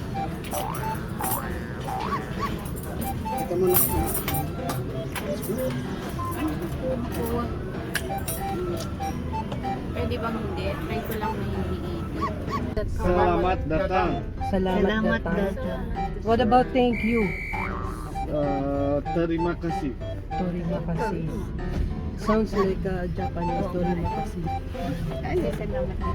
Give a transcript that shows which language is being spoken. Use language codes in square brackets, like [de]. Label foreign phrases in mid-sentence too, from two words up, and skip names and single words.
[tl] Kita mo na. Pwede bang hindi? Try ko lang may hinihiit. [ms] Salamat datang. Salamat data. [en] What about thank you? [ms] Terima kasih. Terima kasih. [en] Sounds like Japanese. [ms] Terima kasih. [tl] Ay, salamat.